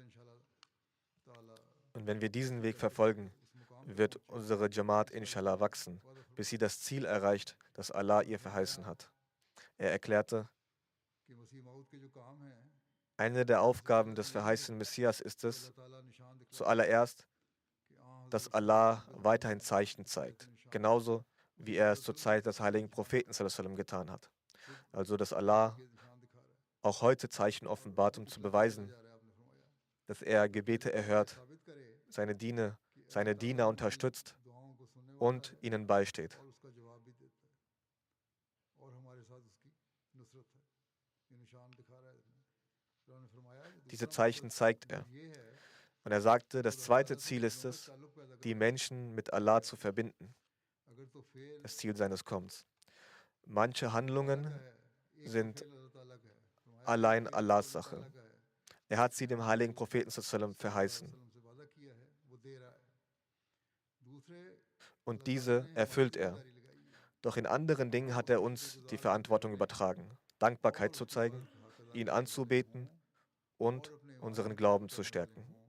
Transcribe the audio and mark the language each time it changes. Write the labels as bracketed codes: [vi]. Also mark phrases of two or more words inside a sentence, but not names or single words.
[de] Und wenn wir diesen Weg verfolgen, wird unsere Jamaat inshallah wachsen, bis sie das Ziel erreicht, das Allah ihr verheißen hat. Er erklärte, eine der Aufgaben des verheißenen Messias ist es, zuallererst dass Allah weiterhin Zeichen zeigt, genauso wie er es zur Zeit des heiligen Propheten [ar] صلى الله عليه وسلم [de] getan hat. Also, dass Allah auch heute Zeichen offenbart, um zu beweisen, dass er Gebete erhört, seine Diener unterstützt und ihnen beisteht. Diese Zeichen zeigt er. Und er sagte, das zweite Ziel ist es, die Menschen mit Allah zu verbinden. Das Ziel seines Kommens. Manche Handlungen sind allein Allahs Sache. Er hat sie dem heiligen Propheten [ar] صلى الله عليه وسلم [de] verheißen. Und diese erfüllt er. Doch in anderen Dingen hat er uns die Verantwortung übertragen, Dankbarkeit zu zeigen, ihn anzubeten und unseren Glauben zu stärken.